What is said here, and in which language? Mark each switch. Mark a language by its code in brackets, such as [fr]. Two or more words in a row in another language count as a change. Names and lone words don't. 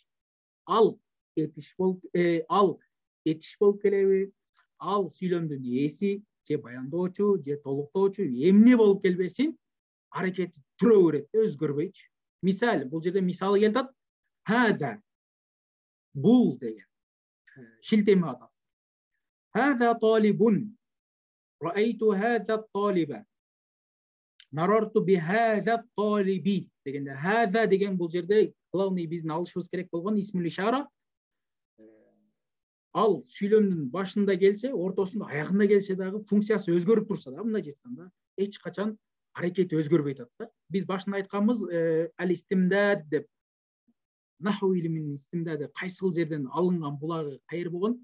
[ky] Ал этиш болуп келеби, ал сүйлөмдүн ээси, же баяндоочу, же толуктоочу эмне болуп келбесин, аракети тура берет, өзгөрбөйчү. Мисал, бул жерде мисалы келип атат. Хада, бул деген шилтеме атат. [ar] هذا طالب، رأيت هذا طالبا، مررت بهذا طالب [ky] дегенде, хада деген бул жерде главный биздин алышыбыз керек болгон [ar] اسم الإشارة. [ky] Ал сүйлөмдүн башында келсе, ортосунда, аягында келсе дагы функциясы өзгөрүп турса да, мындай айтканда, эч качан аракети өзгөрбөй атат да. Биз башында айтканбыз, ал-истимдад деп. Наху илиминин истимдады кайсыл жерден алынган булагы кайер болгон?